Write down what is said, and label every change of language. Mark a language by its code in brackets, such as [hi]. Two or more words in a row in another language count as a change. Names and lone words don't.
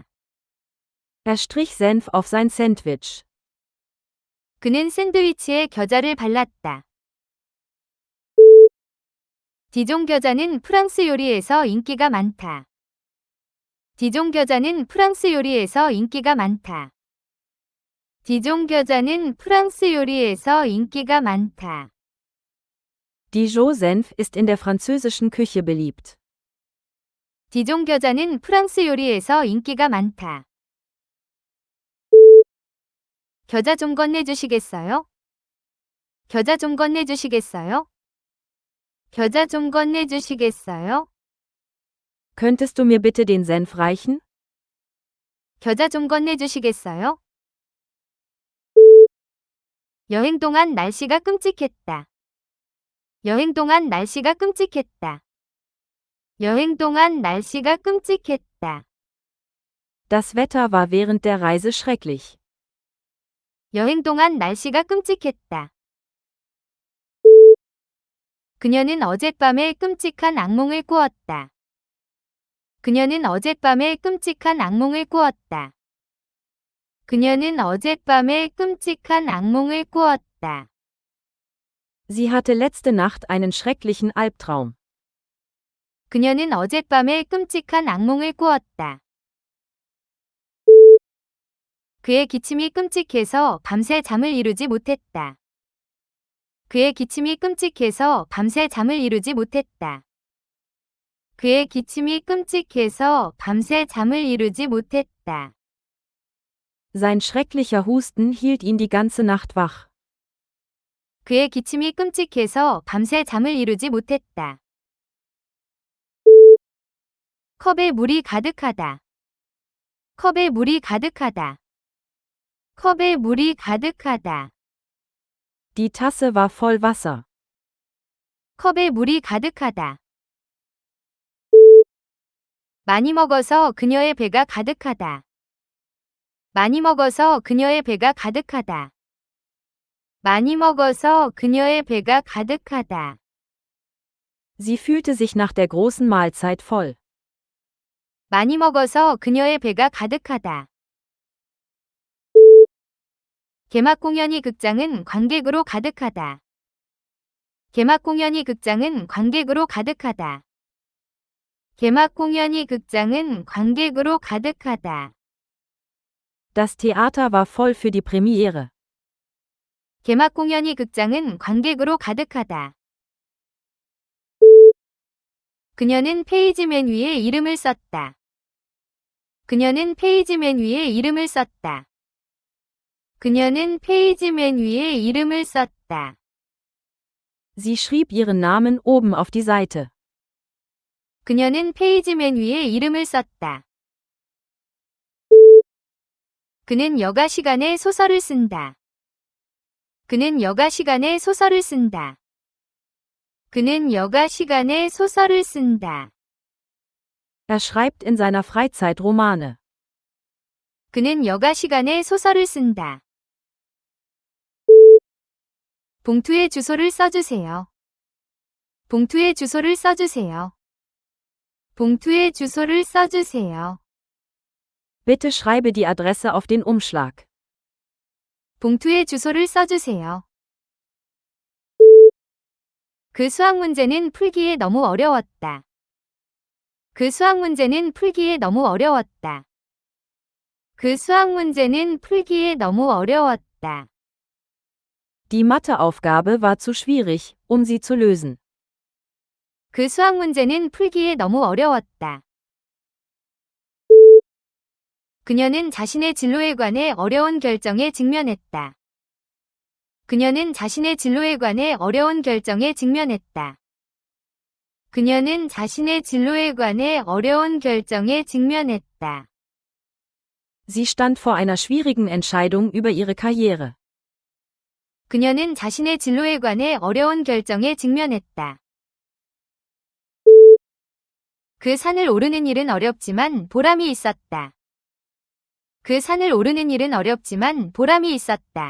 [de] Er strich Senf auf sein Sandwich. [ko] 그는 샌드위치에 겨자를 발랐다. 디종 겨자는 프랑스 요리에서 인기가 많다. 디종 겨자는 프랑스 요리에서 인기가 많다. 디종 겨자는 프랑스 요리에서 인기가 많다. [de] Dijon-Senf ist in der französischen Küche beliebt. [ko] 디종 겨자는 프랑스 요리에서 인기가 많다. 겨자 좀 건네주시겠어요? 겨자 좀 건네주시겠어요? 겨자 좀 건네주시겠어요? [de] Könntest du mir bitte den Senf reichen? [ko] 겨자 좀 건네주시겠어요? 여행 동안 날씨가 끔찍했다. 여행 동안 날씨가 끔찍했다. 여행 동안 날씨가 끔찍했다. [de] Das Wetter war während der Reise schrecklich. [ko] 여행 동안 날씨가 끔찍했다. 그녀는 어젯밤에 끔찍한 악몽을 꾸었다. 그녀는 어젯밤에 끔찍한 악몽을 꾸었다. 그녀는 어젯밤에 끔찍한 악몽을 꾸었다. [de] Sie hatte letzte Nacht einen schrecklichen Albtraum. [ko] 그녀는 어젯밤에 끔찍한 악몽을 꾸었다. 그의 기침이 끔찍해서 밤새 잠을 이루지 못했다. 그의 기침이 끔찍해서 밤새 잠을 이루지 못했다. 그의 기침이 끔찍해서 밤새 잠을 이루지 못했다. [de] Sein schrecklicher Husten hielt ihn die ganze Nacht wach. [ko] 그의 기침이 끔찍해서 밤새 잠을 이루지 못했다. 컵에 물이 가득하다. 컵에 물이 가득하다. 컵에 물이 가득하다. [de] Die Tasse war voll Wasser. [ko] 컵에 물이 가득하다. 많이 먹어서 그녀의 배가 가득하다. 많이 먹어서 그녀의 배가 가득하다. 많이 먹어서 그녀의 배가 가득하다. [de] Sie fühlte sich nach der großen Mahlzeit voll. [ko] 많이 먹어서 그녀의 배가 가득하다. 개막 공연이 극장은 관객으로 가득하다. 개막 공연이 극장은 관객으로 가득하다. 개막 공연이 극장은 관객으로 가득하다. [de] Das Theater war voll für die Premiere. [ko] 개막 공연이 극장은 관객으로 가득하다. 그녀는 페이지맨 위에 이름을 썼다. 그녀는 페이지맨 위에 이름을 썼다. 그녀는 페이지맨 위에 이름을 썼다. [de] Sie schrieb ihren Namen oben auf die Seite. [ko] 그녀는 페이지맨 위에 이름을 썼다. 그는 여가 시간에 소설을 쓴다. 그는 여가 시간에 소설을 쓴다. 그는 여가 시간에 소설을 쓴다. [de] Er schreibt in seiner Freizeit Romane. [ko] 그는 여가 시간에 소설을 쓴다. 봉투에 주소를 써주세요. 봉투에 주소를 써주세요. 봉투에 주소를 써주세요. [de] Bitte schreibe die Adresse auf den Umschlag. [ko] 봉투에 주소를 써주세요. 그 수학 문제는 풀기에 너무 어려웠다. 그 수학 문제는 풀기에 너무 어려웠다. 그 수학 문제는 풀기에 너무 어려웠다. [de] Die Matheaufgabe war zu schwierig, um sie zu lösen. [ko] 그 수학 문제는 풀기에 너무 어려웠다. 그녀는 자신의 진로에 관해 어려운 결정에 직면했다. 그녀는 자신의 진로에 관해 어려운 결정에 직면했다. 그녀는 자신의 진로에 관해 어려운 결정에 직면했다. [de] Sie stand vor einer schwierigen Entscheidung über ihre Karriere. [ko] 그녀는 자신의 진로에 관해 어려운 결정에 직면했다. 그 산을 오르는 일은 어렵지만 보람이 있었다. 그 산을 오르는 일은 어렵지만 보람이 있었다.